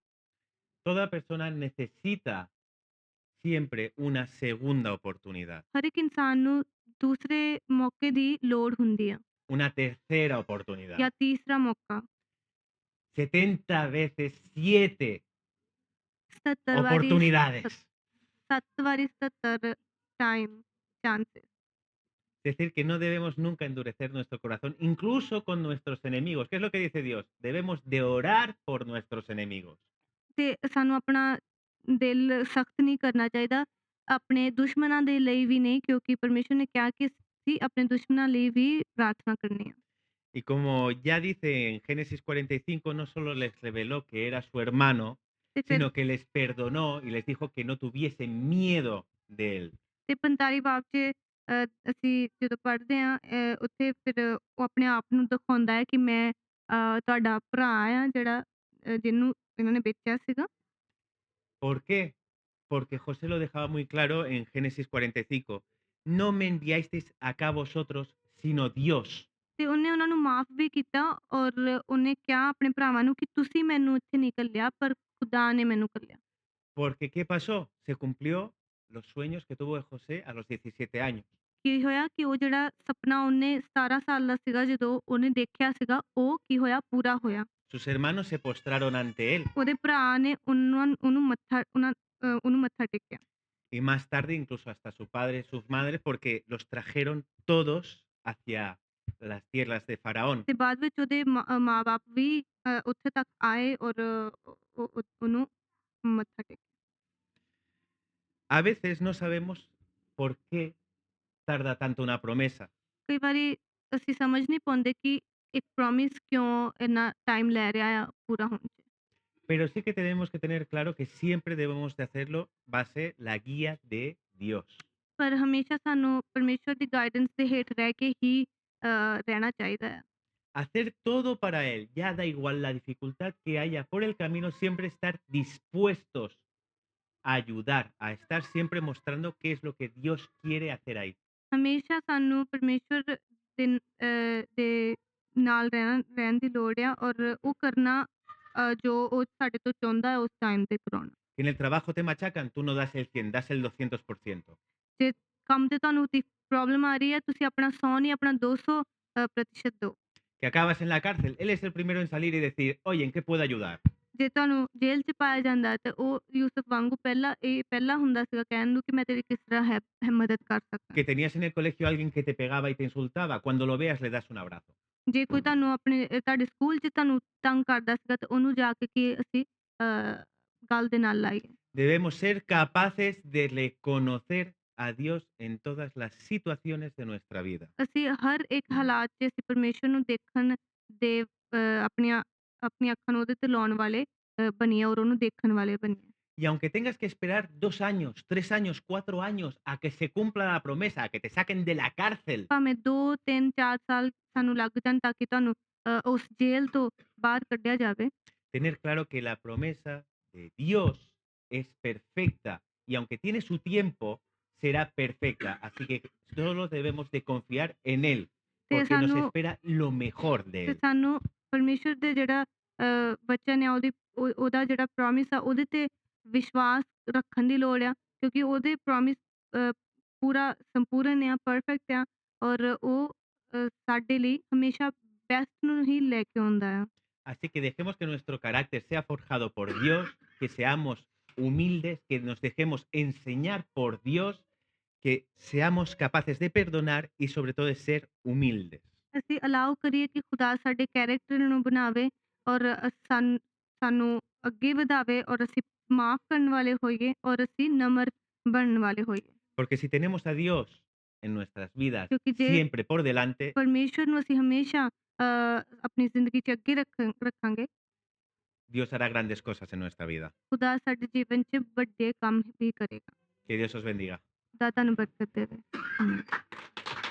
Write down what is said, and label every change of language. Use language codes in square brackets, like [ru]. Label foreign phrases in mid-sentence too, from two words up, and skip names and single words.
[es] Toda persona necesita siempre una segunda oportunidad, [pa] ਹਰ ਇੱਕ ਇਨਸਾਨ ਨੂੰ ਦੂਸਰੇ ਮੌਕੇ ਦੀ ਲੋੜ ਹੁੰਦੀ ਆ [es] una tercera [pa] ਜਾਂ [es] oportunidad, [pa] ਤੀਸਰਾ ਮੌਕਾ। [es] 70 veces 7 [pa] 77 ਵਾਰੀ [es] oportunidades. [pa] 7 ਵਾਰੀ 77 [en] time chances. [es] Es decir, que no debemos nunca endurecer nuestro corazón, incluso con nuestros enemigos. ¿Qué es lo que dice Dios? Debemos de orar por nuestros enemigos. [pa] ਤੇ ਸਾਨੂੰ ਆਪਣਾ ਦਿਲ ਸਖਤ ਨਹੀਂ ਕਰਨਾ ਚਾਹੀਦਾ, ਆਪਣੇ ਦੁਸ਼ਮਣਾਂ ਦੇ ਲਈ ਵੀ ਨਹੀਂ, ਕਿਉਂਕਿ ਪਰਮੇਸ਼ਵਰ ਨੇ ਕਿਹਾ ਕਿ ਅਸੀਂ ਆਪਣੇ ਦੁਸ਼ਮਣਾਂ ਲਈ ਵੀ ਪ੍ਰਾਰਥਨਾ ਕਰਨੀ ਆ। [es] Y como ya dice en Génesis 45, no solo les reveló que era su hermano, [pa] ਤੇ ਫਿਰ [es] sino que les perdonó y les dijo que no tuviesen miedo de él. [pa] ਤੇ 45 ਬਾਬ 'ਚ ਅਸੀਂ ਜਦੋਂ ਪੜ੍ਹਦੇ ਹਾਂ ਉੱਥੇ ਫਿਰ ਉਹ ਆਪਣੇ ਆਪ ਨੂੰ ਦਿਖਾਉਂਦਾ ਹੈ ਕਿ ਮੈਂ ਤੁਹਾਡਾ ਭਰਾ ਆ ਜਿਹੜਾ ਜਿਹਨੂੰ ਇਹਨਾਂ ਨੇ ਵੇਚਿਆ ਸੀਗਾ। [es] ¿Por qué? Porque José lo dejaba muy claro en Génesis 45. No me enviasteis acá vosotros, sino Dios. [pa] ਤੇ ਉਹਨੇ ਉਹਨਾਂ ਨੂੰ ਮਾਫ਼ ਵੀ ਕੀਤਾ ਔਰ ਉਹਨੇ ਕਿਹਾ ਆਪਣੇ ਭਰਾਵਾਂ ਨੂੰ ਕਿ ਤੁਸੀਂ ਮੈਨੂੰ ਇੱਥੇ ਨਹੀਂ ਘੱਲਿਆ ਪਰ ਖੁਦਾ ਨੇ ਮੈਨੂੰ ਘੱਲਿਆ। [es] Porque ¿qué pasó? Se cumplió los sueños que tuvo José a los 17 años. [pa] ਕੀ ਹੋਇਆ ਕਿ ਉਹ ਜਿਹੜਾ ਸੁਪਨਾ ਉਹਨੇ 17 ਸਾਲ ਦਾ ਸੀਗਾ ਜਦੋਂ ਉਹਨੇ ਦੇਖਿਆ ਸੀਗਾ, ਉਹ ਕੀ ਹੋਇਆ ਪੂਰਾ ਹੋਇਆ। [es] Sus hermanos se postraron ante él [pa] ਉਹਦੇ ਭਰਾ ਨੇ ਉਹਨੂੰ ਮੱਥਾ ਟੇਕਿਆ। [es] y más tarde incluso hasta su padre y sus madres porque los trajeron todos hacia las tierras de Faraón. [pa] ਤੇ ਬਾਅਦ ਵਿੱਚ ਉਹਦੇ ਮਾਂ-ਬਾਪ ਵੀ ਉੱਥੇ ਤੱਕ ਆਏ ਔਰ ਉਹਨੂੰ ਮੱਥਾ ਟੇਕਿਆ। [es] A veces no sabemos por qué tarda tanto una promesa, [pa] ਕਈ ਵਾਰੀ ਅਸੀਂ ਸਮਝ ਨਹੀਂ ਪਾਉਂਦੇ ਕਿ ਇੱਕ ਪ੍ਰੋਮਿਸ ਕਿਉਂ ਇੰਨਾ ਟਾਈਮ ਲੈ ਰਿਹਾ ਆ ਪੂਰਾ ਹੋਣ 'ਚ। [es] pero sí que tenemos que tener claro que siempre debemos de hacerlo base la guía de Dios. [pa] ਪਰ ਹਮੇਸ਼ਾ ਸਾਨੂੰ ਪਰਮੇਸ਼ਵਰ ਦੀ ਗਾਈਡੈਂਸ ਦੇ ਹੇਠ ਰਹਿ ਕੇ ਹੀ ਰਹਿਣਾ ਚਾਹੀਦਾ ਹੈ। [es] Hacer todo para Él, ya da igual la dificultad que haya por el camino, siempre estar dispuestos a ayudar, a estar siempre mostrando qué es lo que Dios quiere hacer ahí. [pa] ਹਮੇਸ਼ਾ ਸਾਨੂੰ ਪਰਮੇਸ਼ਵਰ ਦੇ ਨਾਲ ਰਹਿਣ ਦੀ ਲੋੜ ਆ ਔਰ ਉਹ ਕਰਨਾ ਜੋ ਉਹ ਸਾਡੇ ਤੋਂ ਚਾਹੁੰਦਾ ਹੈ ਉਸ ਟਾਈਮ ਤੇ ਕਰਾਉਣਾ। [es] Si en el trabajo te machacan, tú no das el 100, das el 200%. [pa] ਜੇ ਕੰਮ ਤੇ ਤੁਹਾਨੂੰ ਪ੍ਰੋਬਲਮ ਆ ਰਹੀ ਹੈ, ਤੁਸੀਂ ਆਪਣਾ 100 ਨਹੀਂ ਆਪਣਾ 200 ਪ੍ਰਤੀਸ਼ਤ ਦਿਓ। [es] Que acabas en la cárcel, Él es el primero en salir y decir, oye, ¿en qué puedo ayudar? [pa] ਜੇ ਤੁਹਾਨੂੰ ਜੇਲ੍ਹ 'ਚ ਪਾਇਆ ਜਾਂਦਾ ਹੈ ਤੇ ਉਹ ਯੂਸਫ ਵਾਂਗੂ ਪਹਿਲਾ ਹੁੰਦਾ ਸੀਗਾ ਕਹਿਣ ਨੂੰ ਕਿ ਮੈਂ ਤੇਰੀ ਕਿਸ ਤਰ੍ਹਾਂ ਮਦਦ ਕਰ ਸਕਦਾ। [es] Que tenías en el colegio a alguien que te pegaba y te insultaba, cuando lo veas le das un abrazo. [pa] ਜੇ ਕੋਈ ਤੁਹਾਨੂੰ ਤੁਹਾਡੇ ਸਕੂਲ 'ਚ ਤੁਹਾਨੂੰ ਤੰਗ ਕਰਦਾ ਸੀਗਾ ਤੇ ਉਹਨੂੰ ਜਾ ਕੇ ਕਿ ਅਸੀਂ ਗੱਲ ਦੇ ਨਾਲ ਲਾਈਏ। [es] Debemos ser capaces de reconocer a Dios en todas las situaciones de nuestra vida. [pa] ਅਸੀਂ ਹਰ ਇੱਕ ਹਾਲਾਤ 'ਚ ਅਸੀਂ ਪਰਮੇਸ਼ਵਰ ਨੂੰ ਦੇਖਣ ਦੇ ਆਪਣੀਆਂ ਆਪਣੀਆਂ ਅੱਖਾਂ ਨੂੰ ਉਹਦੇ ਤੇ ਲਾਉਣ ਵਾਲੇ ਬਣੀਏ ਔਰ ਉਹਨੂੰ ਦੇਖਣ ਵਾਲੇ ਬਣੀਏ। [es] Y aunque tengas que esperar 2 años, 3 años, 4 años a que se cumpla la promesa, a que te saquen de la cárcel, [pa] ਭਾਵੇਂ 2, 3, 4 ਸਾਲ ਸਾਨੂੰ ਲੱਗ ਜਾਣ ਤਾਂ ਕਿ ਤੁਹਾਨੂੰ ਉਸ ਜੇਲ੍ਹ ਤੋਂ ਬਾਹਰ ਕੱਢਿਆ ਜਾਵੇ। [es] tener claro que la promesa de Dios es perfecta y aunque tiene su tiempo, será perfecta. Así que solo debemos de confiar en Él, [pa] ਤੇ [es] porque nos [pa] ਸਾਨੂੰ [es] espera lo mejor de [pa] ਤੇ [es] Él. [pa] ਸਾਨੂੰ ਪਰਮੇਸ਼ਵਰ ਦੇ ਜਿਹੜਾ ਵਚਨ ਆ ਉਹਦਾ ਜਿਹੜਾ ਪ੍ਰੋਮਿਸ ਆ ਉਹਦੇ ਤੇ ਵਿਸ਼ਵਾਸ ਰੱਖਣ ਦੀ ਲੋੜ ਆ, ਕਿਉਂਕਿ ਉਹਦੇ ਪ੍ਰੋਮਿਸ ਪੂਰਾ ਸੰਪੂਰਨ ਆ, ਪਰਫੈਕਟ ਆ ਔਰ ਉਹ ਸਾਡੇ ਲਈ ਹਮੇਸ਼ਾ ਬੈਸਟ ਨੂੰ ਹੀ ਲੈ ਕੇ ਆਉਂਦਾ ਆ। [es] Así que dejemos que nuestro carácter sea forjado por Dios, que seamos humildes, que nos dejemos enseñar por Dios, que seamos capaces de perdonar y sobre todo de ser humildes. [pa] ਅਸੀਂ ਅਲਾਓ ਕਰੀਏ ਕਿ ਖੁਦਾ ਸਾਡੇ ਕੈਰੈਕਟਰ ਨੂੰ ਬਣਾਵੇ ਔਰ ਸਾਨੂੰ ਅੱਗੇ ਵਧਾਵੇ ਔਰ ਅਸੀਂ ਮਾਫ਼ ਕਰਨ ਵਾਲੇ ਹੋਈਏ ਔਰ ਅਸੀਂ ਨਮਰ ਬਣਨ ਵਾਲੇ ਹੋਈਏ। [es] Porque si tenemos a Dios en nuestras vidas [pa] ਕਿਉਂਕਿ ਜੇ [es] siempre por delante, [pa] ਪਰਮੇਸ਼ਵਰ ਨੂੰ ਅਸੀਂ ਹਮੇਸ਼ਾ ਆਪਣੀ ਜ਼ਿੰਦਗੀ 'ਚ ਅੱਗੇ ਰੱਖਾਂਗੇ, [es] Dios hará grandes cosas en nuestra vida. [pa] ਖੁਦਾ ਸਾਡੇ ਜੀਵਨ 'ਚ ਵੱਡੇ ਕੰਮ ਵੀ ਕਰੇਗਾ। [es] Que Dios os bendiga. [pa] ਖੁਦਾ ਤੁਹਾਨੂੰ ਬਰਕਤ ਦੇਵੇ। ਆਮੀਨ।